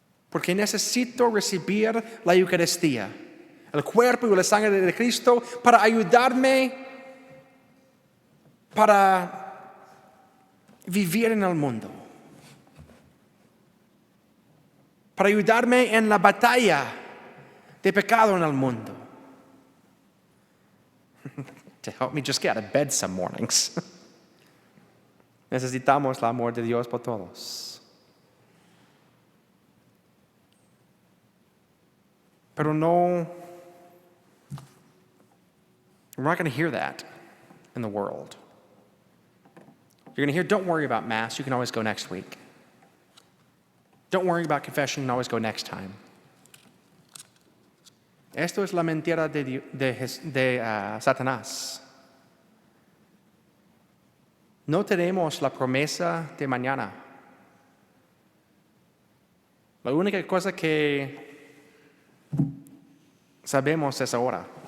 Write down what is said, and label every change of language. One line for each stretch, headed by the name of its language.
Spanish: Porque necesito recibir la Eucaristía, el cuerpo y la sangre de Cristo, para ayudarme para vivir en el mundo, para ayudarme en la batalla de pecado en el mundo,
English: to help me just get out of bed some mornings.
Spanish: Necesitamos el amor de Dios por todos. Pero no,
English: we're not going to hear that in the world. You're going to hear, don't worry about Mass, you can always go next week. Don't worry about confession, you can always go next time.
Spanish: Esto es la mentira de Satanás. No tenemos la promesa de mañana. La única cosa que sabemos es ahora.